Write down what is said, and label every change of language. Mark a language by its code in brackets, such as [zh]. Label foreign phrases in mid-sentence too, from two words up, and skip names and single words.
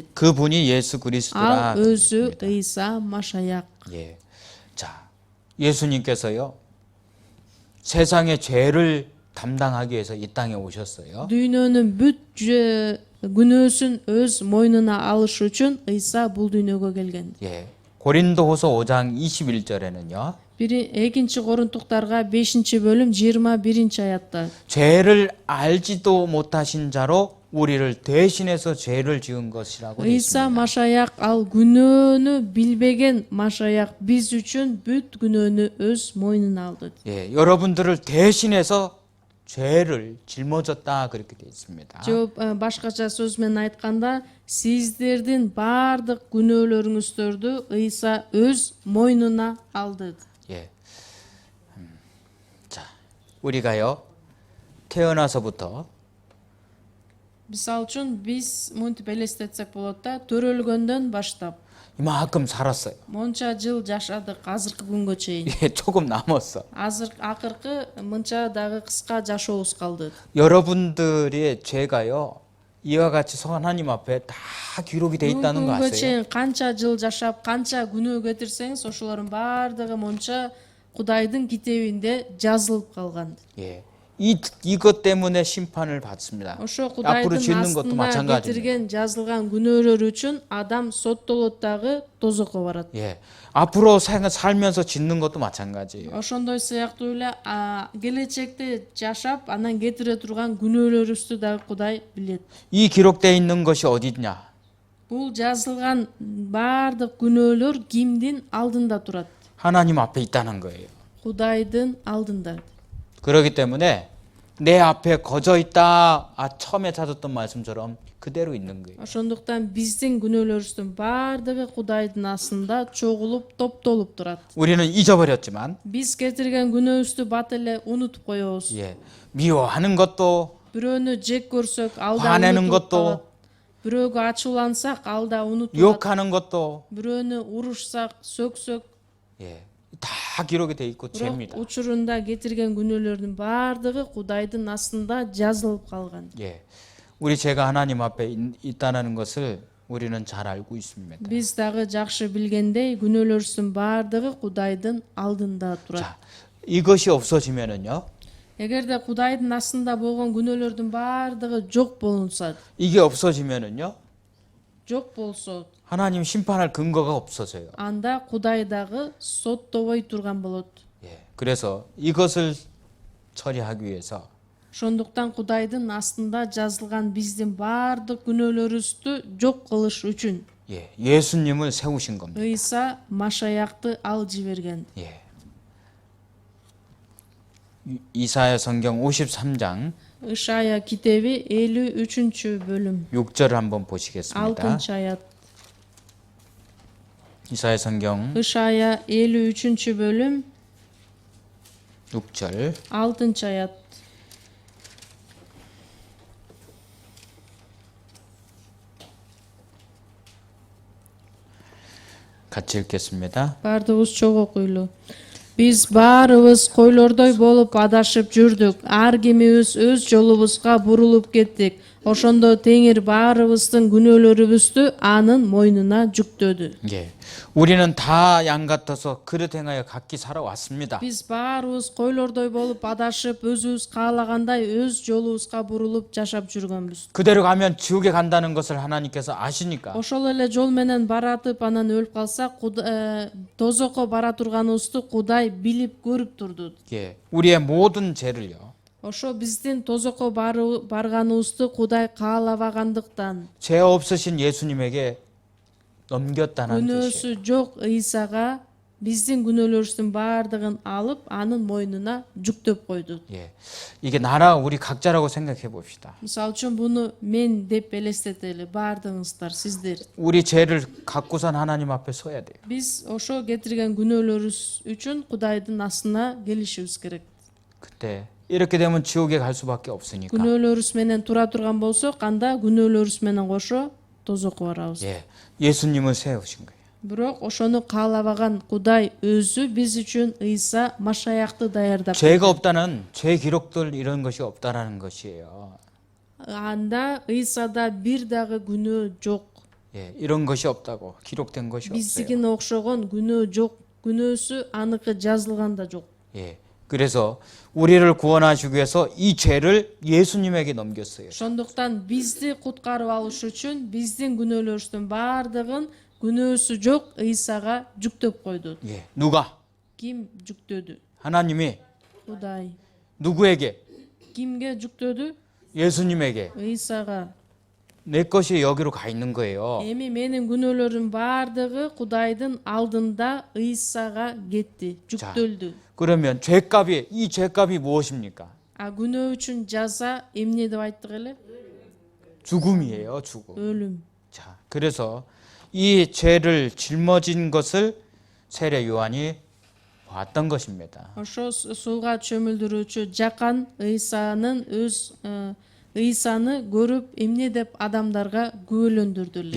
[ko] 그분이 예수 그리스도라. [ky] ал өзү ыйса машаяк. [ko] 예. 자, 예수님께서요. 세상의 죄를 담당하기 위해서 이 땅에 오셨어요. [ky] дүйнөнүн бүт күнөөсүн өз мойнуна алыш үчүн ыйса бул дүйнөгө келген. [ko] 예. 고린도후서 5장 21절에는요. [ky] экинчи корунтуктарга 5-бөлүм 21-аятта [ko] 죄를 알지도 못하신 자로 우리를 대신해서 죄를 지은 것이라고 되어 [ky] ыйса [ko] 있습니다. [ky] машаяк ал күнөөнү билбеген машаяк биз үчүн бүт күнөөнү өз мойнуна алды. [ko] 예, 여러분들을 대신해서 죄를 짊어졌다 그렇게 되어 있습니다. [ky] Жооп башкача сөз менен айтканда, сиздердин баардык күнөөлөрүңүздөрдү ыйса өз мойнуна алды. [ko] 예. 자, 우리가요. 태어나서부터 [ky] Мисалы үчүн биз мынтип элестетсек болот да, төрөлгөндөн баштап [ko] 이만큼 살았어요. [ky] монча жыл жашадык азыркы күнгө чейин. [ko] 예, 조금 남았어. [ky] акыркы мынча дагы кыска жашообуз калды. [ko] 여러분들의 죄가요. 이와 같이 하나님 앞에 다 기록이 돼 있다는 거 [ky] күнгө [ko] 아세요? [ky] чейин канча жыл жашап, канча күнөө кетирсеңиз, ошолордун баардыгы монча Кудайдын китебинде жазылып калган. [ko] 예. 이것 때문에 심판을 받습니다. [ky] ошо [ko] 앞으로 [ky] Кудайдын [ko] 짓는 것도 [ky] астына [ko] 마찬가지입니다. [ky] кетирген жазылган күнөөлөр үчүн адам соттолот дагы тозокко барат. [ko] 예. 앞으로 살면서 짓는 것도 마찬가지예요. [ky] Ошондой сыяктуу эле келечекте жашап, анан кетире турган күнөөлөрүбүздү дагы Кудай билет. [ko] 이 기록되어 있는 것이 어디냐? [ky] Бул жазылган баардык күнөөлөр кимдин алдында турат? [ko] 하나님 앞에 있다는 거예요. [ky] Кудайдын алдында. [ko] 그렇기 때문에 내 앞에 거저 있다. 처음에 찾았던 말씀처럼 그대로 있는 거예요. [ky] Ошондуктан биздин күнөөлөрүбүздүн баардыгы Кудайдын астында чогулуп, топтолуп турат. [ko] 우리는 잊어버렸지만, [ky] Биз кетирген күнөөбүздү бат эле унутуп коебуз. [ko] 예, 미워하는 것도, [ky] Бирөөнү жек көрсөк, ал да [ko] 화내는 [ky] унутулуп [ko] 것도, [ky] калат. Бирөөгө ачуулансак, ал да унутулат. [ko] 욕하는 것도, [ky] Бирөөнү урушсак, сөксөк, [ko] 예, 다 기록이 돼 있고 [ky] бирок [ko] 죄입니다. [ky] учурунда кетирген күнөөлөрдүн баардыгы Кудайдын астында жазылып калган. [ko] 예, 우리 죄가 하나님 앞에 있다는 것을 우리는 잘 알고 있습니다. [ky] Биз дагы жакшы билгендей, күнөөлөрүбүздүн баардыгы Кудайдын алдында турат. [ko] 자, 이것이 없어지면은요, [ky] Эгерде Кудайдын астында болгон күнөөлөрдүн баардыгы жок болунса, [ko] 이게 없어지면은요, [ky] жок болсо, [ko] 하나님 심판할 근거가 없어져요. [ky] анда Кудай дагы соттобой турган болот. [ko] 예, 그래서 이것을 처리하기 위해서 [ky] Ошондуктан Кудайдын астында жазылган биздин баардык күнөөлөрүбүздү жок кылыш үчүн [ko] 예, 예수님을 세우신 겁니다. [ky] ыйса машаякты ал жиберген. [ko] 예. 이사야 성경 53장 [ky] Ышая китеби 53-бөлүм [ko] 6절을 한번 보시겠습니다. [ky] 6-аят. [ko] 이사야 성경 [ky] Ышая 53-бөлүм [ko] 6절 [ky] 6-аят. [ko] 같이 읽겠습니다. [ky] Баардыгыбыз чогуу окуйлу. Биз баарыбыз койлордой болуп адашып жүрдүк. Ар кимибиз өз жолубузга бурулуп кеттик. Ошондо Теңир баарыбыздын күнөөлөрүбүздү анын мойнуна жүктөдү. [ko] 예. 우리는 다 양 같아서 그릇 행하여 각기 살아왔습니다. [ky] Биз баарыбыз койлордой болуп адашып, өзүбүз каалагандай өз жолубузга бурулуп жашап жүргөнбүз. [ko] 그대로 가면 지옥에 간다는 것을 하나님께서 아시니까 [ky] Ошол эле жол менен баратып, анан өлүп калсак, тозокко бара турганыбызды Кудай билип көрүп турду. [ko] 예. 우리의 모든 죄를요. [ky] Ошо биздин тозокко барганыбызды Кудай каалабагандыктан, [ko] 죄 없으신 예수님에게 넘겼다는 뜻이에요. [ky] күнөөсү жок ыйсага биздин күнөөлөрүбүздүн баардыгын алып, анын мойнуна жүктөп койду. [ko] 예. 이게 나라 우리 각자라고 생각해 봅시다. [ky] Мисалы үчүн буну мен деп элестетели, баардыгыңыздар, сиздер. [ko] 우리 죄를 갖고선 하나님 앞에 서야 돼요. [ky] Биз ошо кетирген күнөөлөрүбүз үчүн Кудайдын астына келишибиз керек. [ko] 그때 이렇게 되면 지옥에 갈 수밖에 없으니까. [ky] Күнөөлөрүбүз менен тура турган болсок, анда күнөөлөрүбүз менен кошо тозокко барабыз. [ko] 예. 예수님을 세우신 거예요. [ky] Бирок ошону каалабаган Кудай өзү биз үчүн Ыйса Машаякты даярдап. [ko] 죄가 없다는 죄 기록들 이런 것이 없다라는 것이에요. [ky] Анда Ыйсада бир дагы күнөө жок. [ko] 예, 이런 것이 없다고 기록된 것이 없어요. [ky] Биздикине окшогон күнөө жок. күнөөсү аныкы жазылган да жок. [ko] 예, 그래서 우리를 구원하시기 위해서 이 죄를 예수님에게 넘겼어요. [ky] Ошондуктан бизди куткарып алыш үчүн биздин күнөөлөрүбүздүн баардыгын күнөөсү жок Ыйсага жүктөп койду. [ko] 예, 누가? [ky] Ким жүктөдү? [ko] 하나님이 [ky] Кудай. [ko] 누구에게? [ky] Кимге жүктөдү? [ko] 예수님에게. [ky] Ыйсага. [ko] 내 것이 여기로 가 있는 거예요. [ky] Эми менин күнөөлөрүм баардыгы Кудайдын алдында Ыйсага кетти, жүктөлдү. [ko] 그러면 죄값이 이 죄값이 무엇입니까? [ky] А күнөө үчүн жаза эмне деп айттык эле? [ko] 죽음이에요, 죽음. [ky] өлүм. [ko] 자, 그래서 이 죄를 짊어진 것을 세례 요한이 봤던 것입니다. [ky] Ошо сууга чөмүлдүрүүчү жакан Ыйсаны көрүп эмне деп адамдарга күбөлөндүрдү эле.